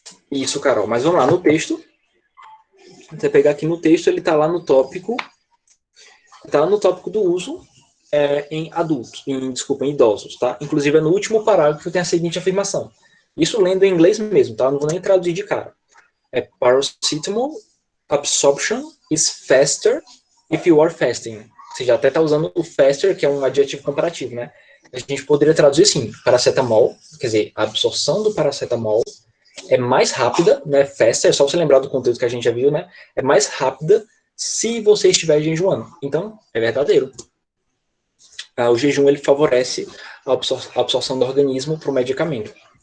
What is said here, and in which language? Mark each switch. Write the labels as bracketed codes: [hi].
[pt] Isso, Carol. Mas vamos lá, no texto. Você pegar aqui no texto, ele está lá no tópico. Está no tópico do uso em adultos, em idosos, tá? Inclusive é no último parágrafo que tem a seguinte afirmação. Isso lendo em inglês mesmo, tá? Não vou nem traduzir de cara. [en] Paracetamol absorption is faster if you are fasting. [pt] Você já até está usando o faster, que é um adjetivo comparativo, né? A gente poderia traduzir assim, paracetamol, quer dizer, a absorção do paracetamol é mais rápida, né? Faster, só você lembrar do conteúdo que a gente já viu, né? É mais rápida se você estiver jejuando. Então, é verdadeiro. O jejum, ele favorece a absorção do organismo para o medicamento.